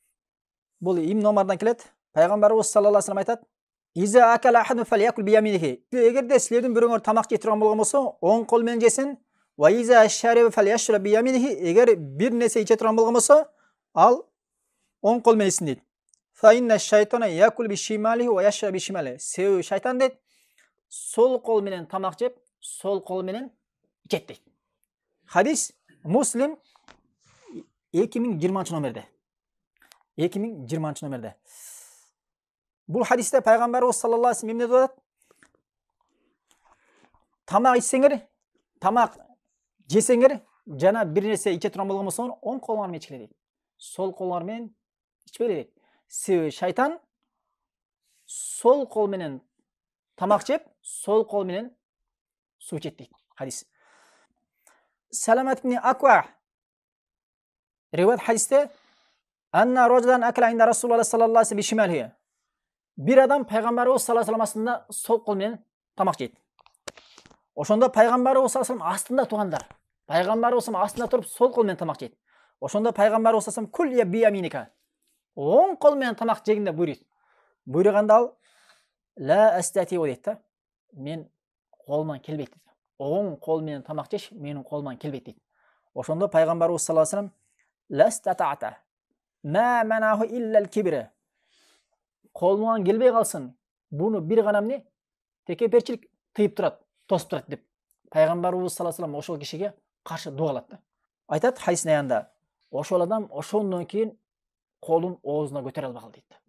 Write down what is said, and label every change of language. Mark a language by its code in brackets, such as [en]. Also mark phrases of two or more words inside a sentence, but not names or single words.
[ky] Бул Ибн Омардан келет. [ar] Пайгамбарыбыз صلى الله عليه وسلم айтат: "إذا أكل أحدكم فليأكل بيمينه." [ky] Эгерде силердин бирөөңөр тамак жей турган болгон болсо, оң кол менен жесин. [ar] "وإذا شرب فليشرب بيمينه." [ky] Эгер бир нерсе иче турган болгон болсо, ал оң кол менен ичсин дейт. [ar] "فإن الشيطان يأكل بشماله ويشرب بشماله." [ky] Себеби шайтан дейт, сол кол менен тамак жеп, сол кол менен ичет дейт. Хадис Муслим 2020 номерде. 2020 номерде. Бул хадисте пайгамбарыбыз [ar] صلى الله عليه وسلم [ky] эмне деп атат? Тамак ичсеңер, тамак жесеңер, жана бир нерсе иче турган болгон болсоңор, оң колуңар менен ичкиле дейт. Сол колуңар менен ичпейле дейт. Себеби шайтан сол кол менен тамак жеп, сол кол менен суу ичет дейт. Хадис. [ar] Саламат ибн Аква [ky] риваят хадисте [ar] أن رجلا أكل عند رسول الله صلى الله عليه بشماله. [ky] Бир адам пайгамбарыбыз [ar] صلى الله عليه وسلم [ky] астында сол кол менен тамак жейт. Ошондо пайгамбарыбыз [ar] صلى الله عليه وسلم [ky] астында тугандар. Пайгамбарыбыз астында туруп сол кол менен тамак жейт. Ошондо пайгамбарыбыз [ar] صلى الله عليه وسلم كل بيمينك. [ky] Оң кол менен тамак жегенде буйруйт. Буйруганда ал [ar] لا أستطيع [ky] дейт да. Мен колуман келбейт дейт. Оң кол менен тамак жеш менин колуман келбейт дейт. Ошондо пайгамбарыбыз [ar] صلى الله عليه وسلم لا استطعت ما منعه إلا الكبر. [ky] Колуңан келбей калсын. Буну бир гана эмне? Текеперчилик тыйып турат, тосуп турат деп. Пайгамбарыбыз [ar] صلى الله عليه وسلم [ky] ошол кишиге каршы дуа кылат да. Айтат хадистин аягында, ошол адам ошондон кийин колун оозуна көтөрө албай калды дейт.